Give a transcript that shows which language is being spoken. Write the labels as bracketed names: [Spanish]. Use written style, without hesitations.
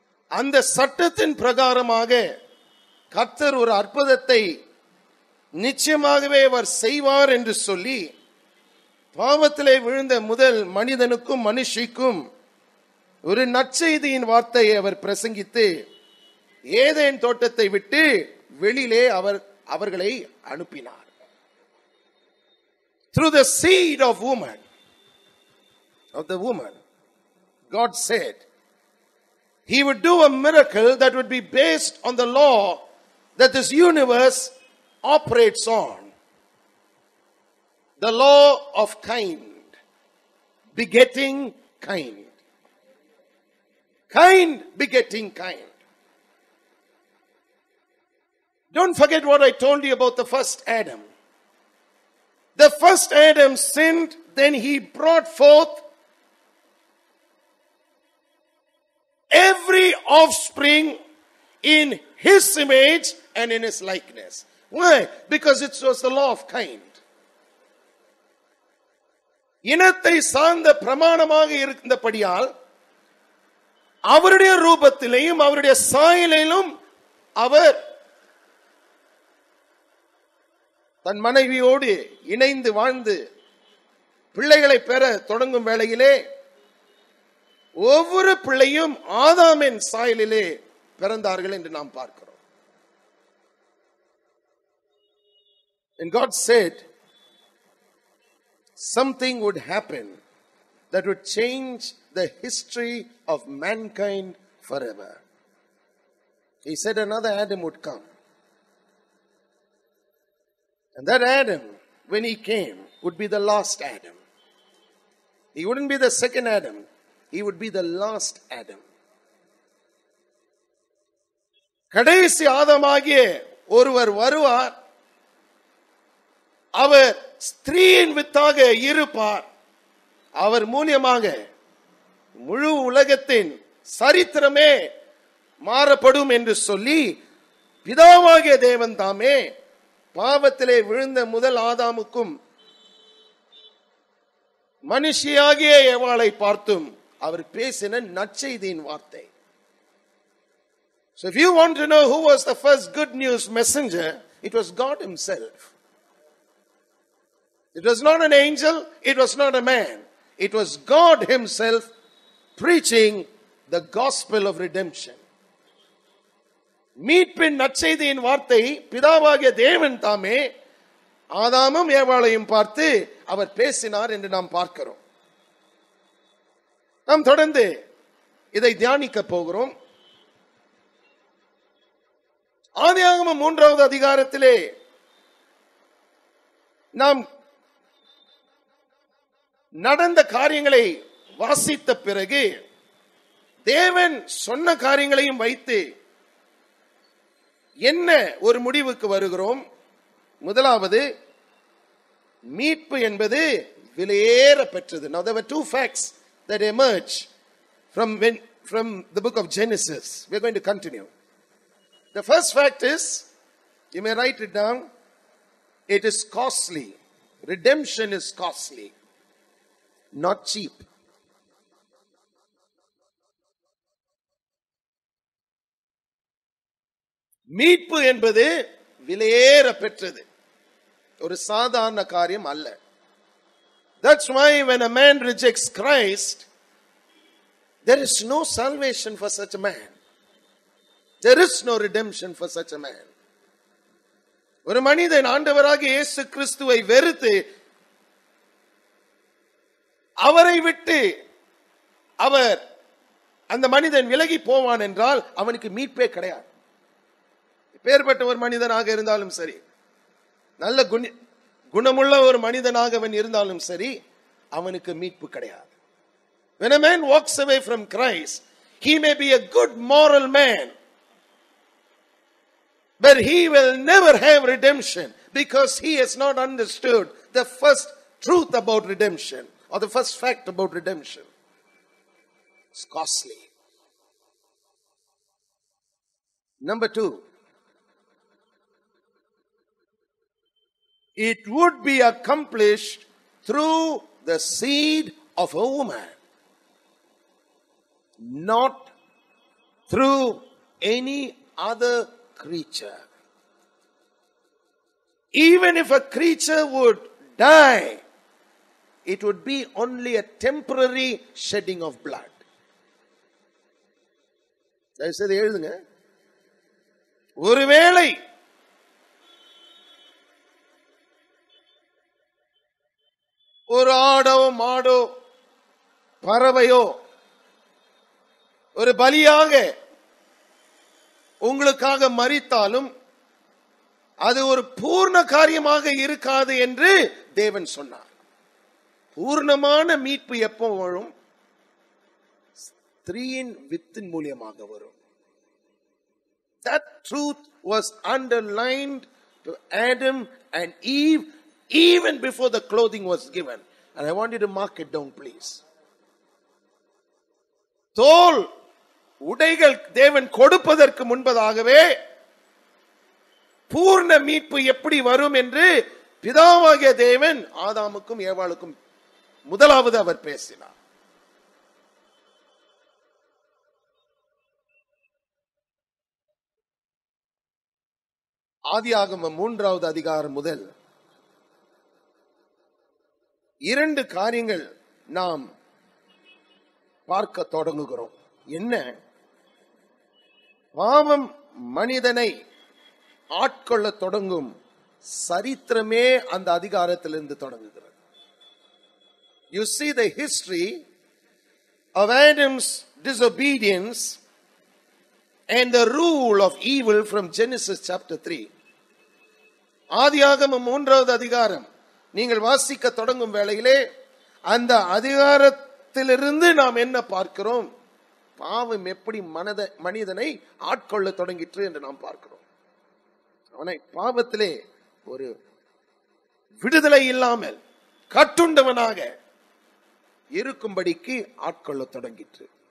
[Tamil] அந்த சட்டத்தின் பிரகாரமாக கர்த்தர் ஒரு அற்புதத்தை நிச்சயமாகவே அவர் செய்வார் என்று சொல்லி பாவத்திலே விழுந்த முதல் மனிதனுக்கும் மனுஷிக்கும் ஒரு நற்செய்தியின் வார்த்தையை அவர் பிரசங்கித்து ஏதேன் தோட்டத்தை விட்டு வெளியிலே அவர்களை அனுப்பினார். [English] Through the seed of the woman, God said He would do a miracle that would be based on the law that this universe operates on. The law of kind, begetting kind. Kind begetting kind. Don't forget what I told you about the first Adam. The first Adam sinned, then he brought forth every offspring in his image and in his likeness. Why? Because it was the law of kind. [Tamil] இனத்தை சார்ந்த பிரமாணமாக இருந்தபடியால் அவருடைய ரூபத்திலேயும் அவருடைய சாயலிலும் அவர் தன் மனைவியோடு இணைந்து வாழ்ந்து பிள்ளைகளை பெற தொடங்கும் வேளையிலே ஒவ்வொரு பிள்ளையும் ஆதாமின் சாயலிலே பிறந்தார்கள் என்று நாம் பார்க்கிறோம். [English] And God said something would happen that would change the history of mankind forever. He said another Adam would come. And that Adam, when he came, would be the last Adam. He wouldn't be the second Adam. He would be the last Adam. [Tamil] கடைசி ஆதாமாகிய ஒருவர் வருவார். அவர் ஸ்திரீயின் வித்தாக இருப்பார். அவர் மூலமாக முழு உலகத்தின் சரித்திரமே மாறப்படும் என்று சொல்லி பிதாவாகிய தேவன் தாமே பாவத்திலே விழுந்த முதல் ஆதாமுக்கும் மனுஷியாகிய ஏவாளை பார்த்தும் அவர் பேசின நற்செய்தியின் வார்த்தை. [English] So if you want to know who was the first good news messenger, it was God himself. It was not an angel, it was not a man. It was God himself preaching the gospel of redemption. [Tamil] மீட்பின் நற்செய்தியின் வார்த்தை பிதாவாகிய தேவன் தாமே ஆதாமும் ஏவாளையும் பார்த்து அவர் பேசினார் என்று நாம் பார்க்கிறோம். நாம் தொடர்ந்து இதை தியானிக்க போகிறோம். ஆதியாகமம் 3வது அதிகாரத்திலே நாம் நடந்த காரியங்களை வாசித்த பிறகு தேவன் சொன்ன காரியங்களையும் வைத்து என்ன ஒரு முடிவுக்கு வருகிறோம்? முதலாவது, மீட்பு என்பது விலையேற பெற்றது. [English] Now there were two facts that emerge from the book of Genesis. We are going to continue. The first fact is, you may write it down, it is costly. Redemption is costly, not cheap. [Tamil] மீட்பு என்பது விலையேற பெற்றது, ஒரு சாதாரண காரியம் அல்ல. [English] That's why when a man rejects Christ, there is no salvation for such a man. There is no redemption for such a man. [Tamil] ஒரு மனிதன் ஆண்டவராகிய இயேசு கிறிஸ்துவை வெறுத்து அவரை விட்டு அவர் அந்த மனிதன் விலகி போவான் என்றால் அவனுக்கு மீட்பே கிடையாது. பேர்பட்ட ஒரு மனிதனாக இருந்தாலும் சரி, நல்ல குணமுள்ள ஒரு மனிதனாக அவன் இருந்தாலும் சரி, அவனுக்கு மீட்பு கிடையாது. [English] When a man walks away from Christ, he may be a good moral man, but he will never have redemption because he has not understood the first truth about redemption or the first fact about redemption. It's costly. Number 2, it would be accomplished through the seed of a woman, not through any other creature. Even if a creature would die, it would be only a temporary shedding of blood. [Tamil] தயவுசெய்து எழுதுங்க. ஒருவேளை ஒரு ஆடோ மாடோ பறவையோ ஒரு பலியாக உங்களுக்காக மரித்தாலும் அது ஒரு பூர்ண காரியமாக இருக்காது என்று தேவன் சொன்னார். பூர்ணமான மீட்பு எப்போ வரும்? ஸ்திரீயின் வித்தின் மூலமாக வரும். [English] That truth was underlined to Adam and Eve even before the clothing was given. And I want you to mark it down, please. [Tamil] தோல் உடைகள் தேவன் கொடுப்பதற்கு முன்பதாகவே பூர்ண மீட்பு எப்படி வரும் என்று பிதாவாகிய தேவன் ஆதாமுக்கும் ஏவாளுக்கும் முதலாவது அவர் பேசினார். ஆதியாகமம் 3வது அதிகாரம் முதல் 2 காரியங்கள் நாம் பார்க்க தொடங்குகிறோம். என்ன? பாவம் மனிதனை ஆட்கொள்ள தொடங்கும் சரித்திரமே அந்த அதிகாரத்திலிருந்து தொடங்குகிறது. [English] You see the history of Adam's disobedience and the rule of evil from Genesis chapter 3. [Tamil] ஆதியாகமம் 3வது அதிகாரம் நீங்கள் வாசிக்க தொடங்கும் வேளையிலே அந்த அதிகாரத்திலிருந்து நாம் என்ன பார்க்கிறோம்? பாவம் எப்படி மனிதனை ஆட்கொள்ள தொடங்கிற்று என்று நாம் பார்க்கிறோம். அவனை பாவத்திலே ஒரு விடுதலை இல்லாமல் கட்டுண்டவனாக இருக்கும்படிக்கு ஆட்கொள்ள தொடங்கிற்று.